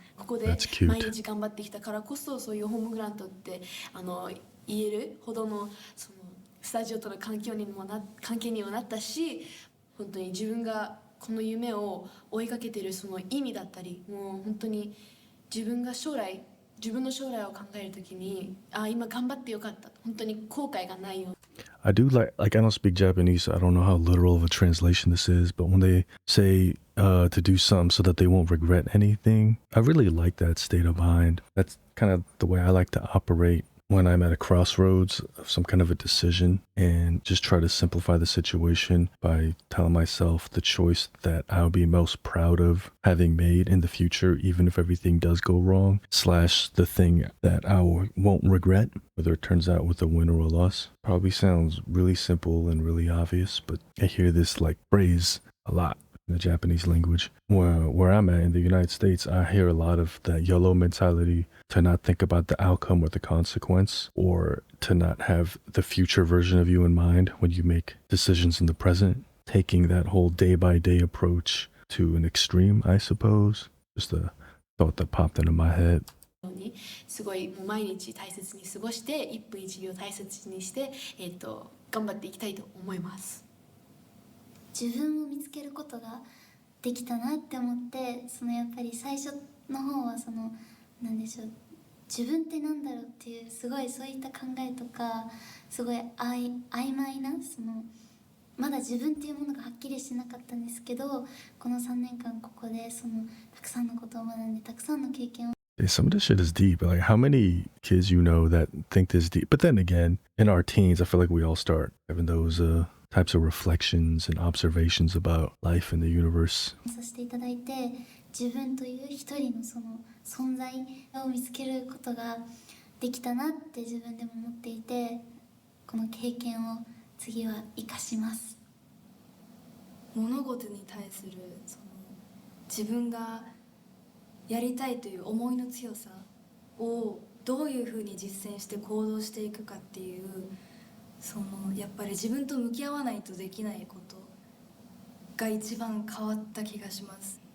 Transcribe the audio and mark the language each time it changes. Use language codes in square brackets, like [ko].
[ja] ここで毎日頑張ってきたからこそ、そういうホームグラントって言えるほどのそのスタジオとの関係にもなったし、本当に自分がこの夢を追いかけているその意味だったり、もう本当に自分の将来を考えるときに、今頑張ってよかった、本当に後悔がないよ。 [en] I do like I don't speak Japanese, so I don't know how literal of a translation this is, but when they say to do something so that they won't regret anything, I really like that state of mind. That's kind of the way I like to operate when I'm at a crossroads of some kind of a decision, and just try to simplify the situation by telling myself the choice that I'll be most proud of having made in the future, even if everything does go wrong, / the thing that I won't regret, whether it turns out with a win or a loss. Probably sounds really simple and really obvious, but I hear this like phrase a lot in the Japanese language. Where I'm at in the United States, I hear a lot of that YOLO mentality, to not think about the outcome or the consequence, or to not have the future version of you in mind when you make decisions in the present. Taking that whole day-by-day approach to an extreme, I suppose. Just a thought that popped into my head. [ja] すごいもう毎日大切に過ごして、1分1秒大切にして、頑張っていきたいと思います。自分を見つけることができたなって思って、そのやっぱり最初の方はそのなんでしょう、自分ってなんだろうっていうすごいそういった考えとかすごい曖昧なそのまだ自分っていうものがはっきりしてなかったんですけど、この3年間ここでそのたくさんのことを学んでたくさんの経験を [en] Yeah, some of this shit is deep. Like, how many kids you know that think this deep? But then again, in our teens, I feel like we all start having those types of reflections and observations about life and the universe. [ja] させていただいて、自分という一人のその存在を見つけることができたなって自分でも思っていて、この経験を次は生かします。物事に対するその自分がやりたいという思いの強さをどういうふうに実践して行動していくかっていう、そのやっぱり自分と向き合わないとできないことが一番変わった気がします。